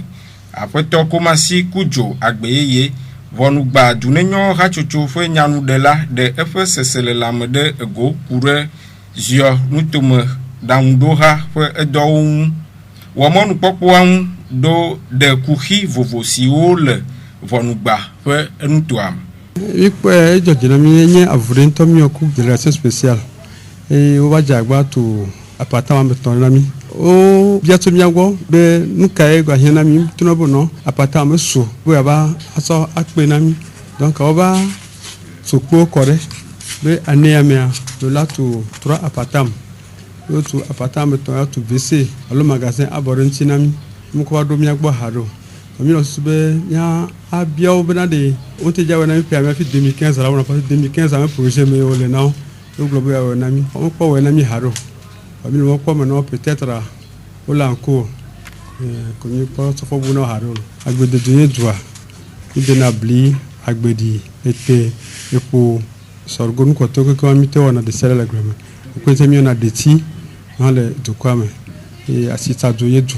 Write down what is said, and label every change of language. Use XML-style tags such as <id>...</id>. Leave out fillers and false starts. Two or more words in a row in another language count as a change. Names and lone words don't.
<ee>Aƒetɔ Komasi Kudzo Agbeyeye ʋɔnugba dunenyo hatsotso ƒe nyanuɖela ɖe eƒe seselelame ɖe ego ku ɖe ziɔ nutome ɖaŋuɖoha ƒe edɔwo ŋu. Wɔmɔnukpɔkpɔa ŋu ɖo ɖe kuxi vovo siwo le ʋɔnugba ƒe enutoa me. Ikpe dzɔdzinami nye avuɖe ŋutɔ miɔku</ee> <fr>délégation spéciale</fr> <ee>eye wova dze agba tu apatama betɔn na mi. O biato miagbɔ be nukae gba hiã na mi tona be nɔ apatama me so be yava asɔ akpe na mi. Donc wova tu kpo kɔ ɖe be anea mea do la tu 3 apatama. Yo tu apatama betɔn ya tu WC alo magasin abɔ ɖe ŋuti na mi. Mukɔ va ɖo miagbɔ ha ɖo. Mi lɔ susu be nya abiawo bena de wo te dza wɔ na mi pia mi afi 2015 la wɔna</ee> <fr>parce que</fr> <ee>2015 ame projet me wo le na wo. Wo gblɔ be wɔ na mi. Wo kpɔ wɔ na mi ha ɖo. Mi le kpɔ</ee> <fr>maintenant peut-être</fr> <ee>wo le</ee> <fr>en cours.</fr> <ee>Ko mi kpɔ sɔfɔ bu na ha ɖo. Agbededo nye dua. Mi dena bli, agbedi, ete, epo, sorgho nukɔtɔ keke mi te wɔna de sɛlɛ le gbe me. Ko te mi wɔna deti hã le dukɔa me. Asitadzo nye dua.</ee>